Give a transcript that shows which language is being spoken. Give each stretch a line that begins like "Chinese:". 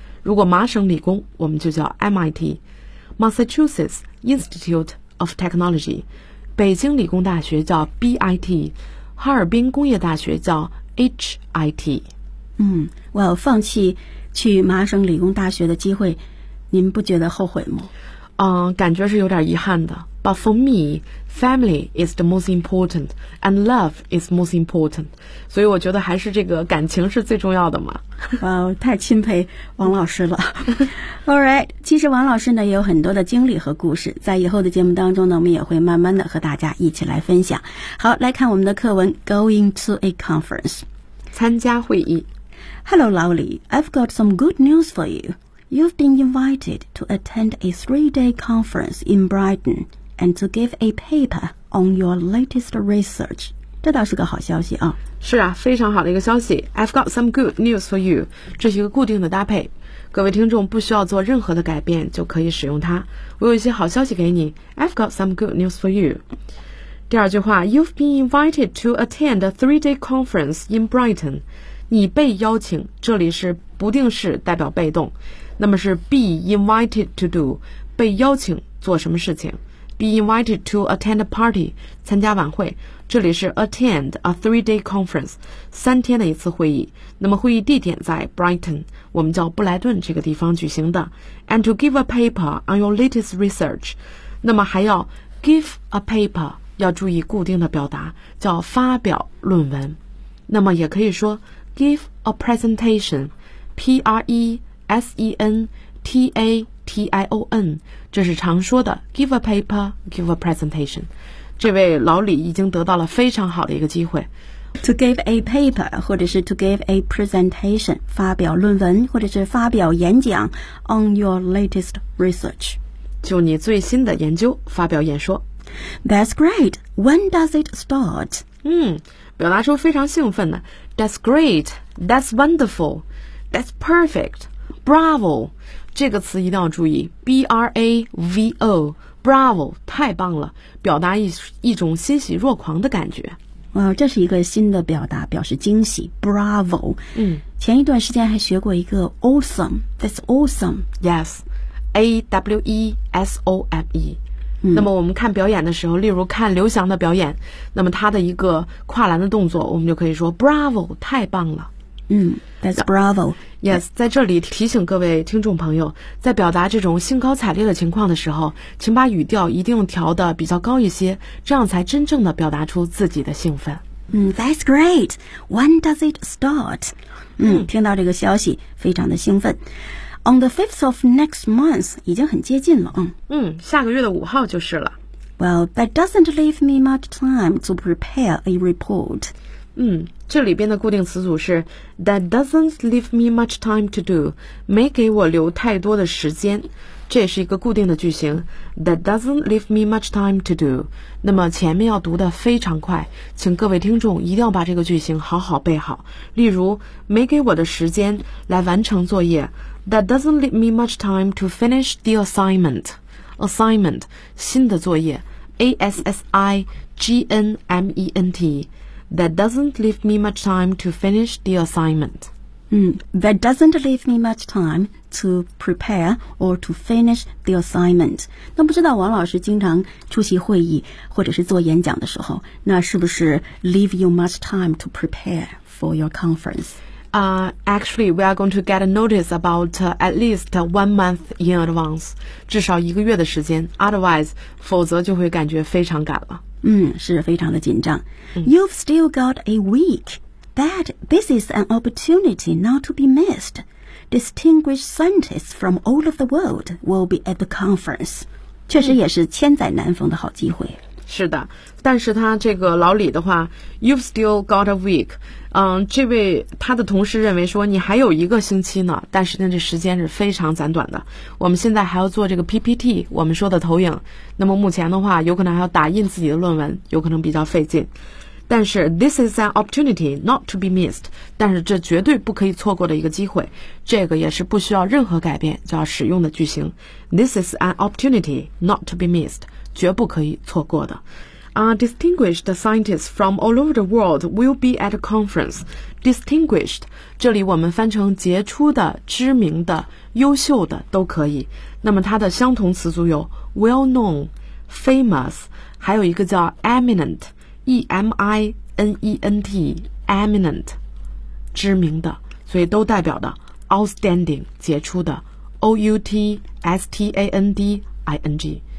Chinese: 如果麻省理工我们就叫 MIT,
English: Massachusetts Institute of Technology,
Chinese: 北京理工大学叫 BIT, 哈尔滨工业大学叫HIT。 Well, 放弃去麻省理工大学的机会，您不觉得后悔吗？感觉是有点遗憾的。
English: But for me, family is the most important and love is most important,
Chinese: 所以我觉得还是这个感情是最重要的嘛。 Wow, 太钦佩王老师了。Alright, 其实王老师呢也有很多的经历和故事，在以后的节目当中呢，我们也会慢慢的和大家一起来分享。好，来看我们的课文，
English: Going to a conference,
Chinese: 参加会议。
English: Hello, Lowly, I've got some good news for you. You've been invited to attend a 3-day conference in Brighton and to give a paper on your latest research.
Chinese: 这倒是个好消息啊。是啊，非常好的一个消息。
English: I've got some good news for you,
Chinese: 这是一个固定的搭配，各位听众不需要做任何的改变就可以使用它。我有一些好消息给你，
English: I've got some good news for you。
Chinese: 第二句话，
English: You've been invited to attend a 3-day conference in Brighton,
Chinese: 你被邀请，这里是不定式代表被动，那么是
English: be invited to do,
Chinese: 被邀请做什么事情。
English: Be invited to attend a party,
Chinese: 参加晚会，这里是
English: attend a 3-day conference,
Chinese: 三天的一次会议，那么会议地点在 Brighton, 我们叫布莱顿这个地方举行的。
English: And to give a paper on your latest research,
Chinese: 那么还要
English: give a paper,
Chinese: 要注意固定的表达叫发表论文，那么也可以说
English: give a presentation, P-R-E-S-E-N-T-A-T-I-O-N,
Chinese: 这是常说的
English: give a paper, give a presentation。
Chinese: 这位老李已经得到了非常好的一个机会。
English: To give a paper 或者是 to give a presentation,
Chinese: 发表论文或者是发表演讲，
English: on your latest research,
Chinese: 就你最新的研究发表演说。
English: That's great. When does it start?
Chinese: 表达出非常兴奋的。
English: That's great. That's wonderful. That's perfect. Bravo.
Chinese: 这个词一定要注意。Bravo. Bravo. 太棒了。表达 一种欣喜若狂的感觉。这是一个新的表达，表示惊喜。
English: Bravo.
Chinese: 前一段时间还学过一个 awesome.
English: That's awesome. Yes. A-W-E-S-O-M-E.
Chinese: 那么我们看表演的时候，例如看刘翔的表演，那么他的一个跨栏的动作，我们就可以说 Bravo, 太棒了。
English: That's Bravo.
Chinese: Yes, 在这里提醒各位听众朋友，在表达这种兴高采烈的情况的时候，请把语调一定调得比较高一些，这样才真正的表达出自己的兴奋。
English: That's great. When does it start?
Chinese: 听到这个消息非常的兴奋。
English: On the 5th of next month,
Chinese: 已经很接近了。下个月的五号就是了。
English: Well, that doesn't leave me much time to prepare a report.
Chinese: 这里边的固定词组是
English: that doesn't leave me much time to do,
Chinese: 没给我留太多的时间。这也是一个固定的句型
English: that doesn't leave me much time to do.
Chinese: 那么前面要读得非常快，请各位听众一定要把这个句型好好背好。例如，没给我的时间来完成作业。
English: That doesn't leave me much time to finish the assignment. Assignment,
Chinese: 新的作业
English: ,A-S-S-I-G-N-M-E-N-T. That doesn't leave me much time to finish the assignment. That doesn't leave me much time to prepare or to finish the assignment.
Chinese: 那不知道王老师经常出席会议或者是做演讲的时候，那是不是
English: leave you much time to prepare for your conference? Actually, we are going to get a notice about at least 1 month in advance.
Chinese: 至少一个月的时间。 Otherwise, 否则就会感觉非常赶了。是非常的紧张。
English: You've still got a week. This is an opportunity not to be missed. Distinguished scientists from all of the world will be at the conference.
Chinese: 确实也是千载难逢的好机会。是的，但是他这个老李的话
English: You've still got a week.
Chinese: 这位他的同事认为说你还有一个星期呢，但是那这时间是非常短短的。我们现在还要做这个 PPT, 我们说的投影。那么目前的话有可能还要打印自己的论文，有可能比较费劲。但是
English: This is an opportunity not to be missed.
Chinese: 但是这绝对不可以错过的一个机会。这个也是不需要任何改变就要使用的句型。
English: This is an opportunity not to be missed.
Chinese: 绝不可以错过的。
English: Distinguished scientists from all over the world will be at a conference.
Chinese: Distinguished, 这里我们翻成杰出的、知名的、优秀的都可以。那么它的相同词组有 well-known, famous, 还有一个叫 eminent, E-M-I-N-E-N-T, eminent, 知名的，所以都代表的 outstanding, 杰出的 O-U-T-S-T-A-N-D-I-N-G.